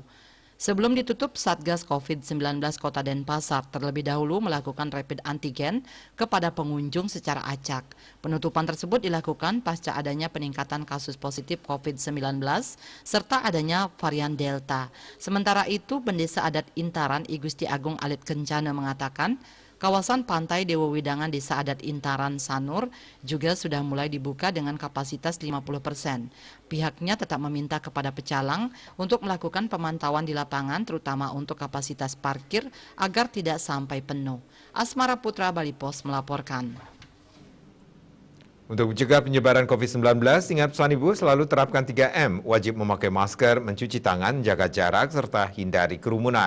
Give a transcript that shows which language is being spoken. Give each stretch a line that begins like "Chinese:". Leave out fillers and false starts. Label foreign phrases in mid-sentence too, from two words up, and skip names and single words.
Indonesian: Sebelum ditutup, Satgas COVID-19 Kota Denpasar terlebih dahulu melakukan rapid antigen kepada pengunjung secara acak. Penutupan tersebut dilakukan pasca adanya peningkatan kasus positif COVID-19 serta adanya varian Delta. Sementara itu, Pendesa Adat Intaran I Gusti Agung Alit Kencana mengatakan, kawasan pantai Dewa Widangan Desa Adat Intaran Sanur juga sudah mulai dibuka dengan kapasitas 50%. Pihaknya tetap meminta kepada pecalang untuk melakukan pemantauan di lapangan terutama untuk kapasitas parkir agar tidak sampai penuh. Asmara Putra, Bali Pos melaporkan. Untuk mencegah penyebaran COVID-19, ingat pesan Ibu selalu terapkan 3M, wajib memakai masker, mencuci tangan, jaga jarak, serta hindari kerumunan.